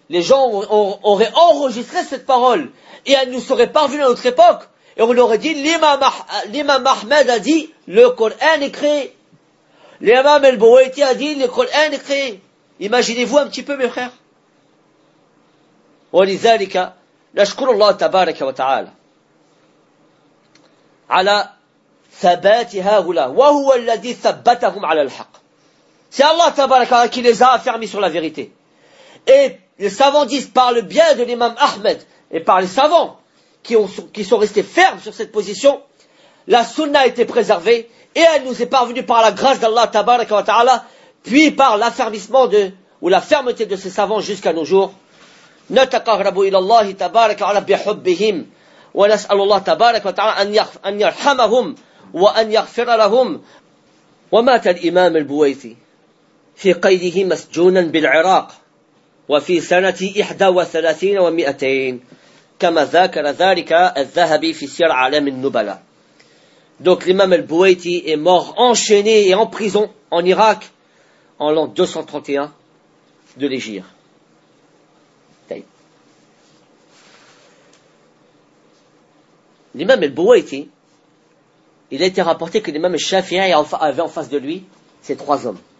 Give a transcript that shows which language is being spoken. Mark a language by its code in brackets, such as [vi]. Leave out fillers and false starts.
[fr] Les gens auraient enregistré cette parole et elle nous serait parvenue à notre époque et on aurait dit l'imam Ahmed a dit le Coran est créé. L'imam al-Bouaiti a dit le Coran est créé. Imaginez-vous un petit peu mes frères. [ar] ولذلك نشكر الله تبارك وتعالى على ثبات هؤلاء وهو الذي ثبتهم على الحق. [fr] C'est Allah tabarak qui les a affermis sur la vérité. Et les savants disent par le bien de l'imam Ahmed, et par les savants qui sont restés fermes sur cette position, la sunna a été préservée et elle nous est parvenue par la grâce d'Allah tabaraka wa ta'ala, puis par l'affermissement de ou la fermeté de ces savants jusqu'à nos jours. [ar] نتقربوا إلى الله تبارك وتعالى بحبهم ونسأل الله تبارك وتعالى أن يرحمهم وأن يغفر لهم. ومات الإمام البويثي في قيده مسجونا بالعراق وفي سنة 31 و200 كما ذكر ذلك الذهبي في سير عالم النبلاء. [fr] Donc l'imam al-Buwaiti est mort enchaîné et en prison en Irak en l'an 231 de l'Hégire. L'imam al-Buwaiti, il a été rapporté que l'imam al-Shafi'i avait en face de lui ces trois hommes.